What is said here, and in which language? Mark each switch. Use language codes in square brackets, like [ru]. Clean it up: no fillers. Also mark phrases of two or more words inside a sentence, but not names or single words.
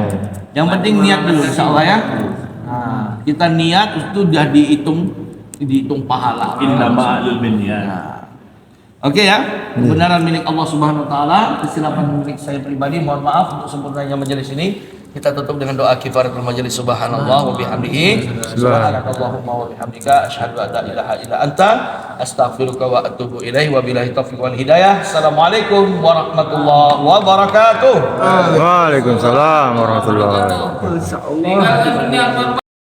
[id] Yang penting niat dulu insyaallah ya. Kita niat itu sudah dihitung pahala. [ar] إنما بالنيات. [id] Oke ya, kebenaran milik Allah [ar] سبحانه وتعالى, [id] kesilapan milik saya pribadi. Mohon maaf untuk sempurnanya majelis ini. Kita tutup dengan doa kifaratul majelis. [ar] سبحان الله وبحمده سبحانك اللهم وبحمدك أشهد أن لا إله إلا أنت أستغفرك وأتوب إليه. وبالله التوفيق والهداية. السلام عليكم ورحمة الله وبركاته. وعليكم السلام ورحمة الله وبركاته.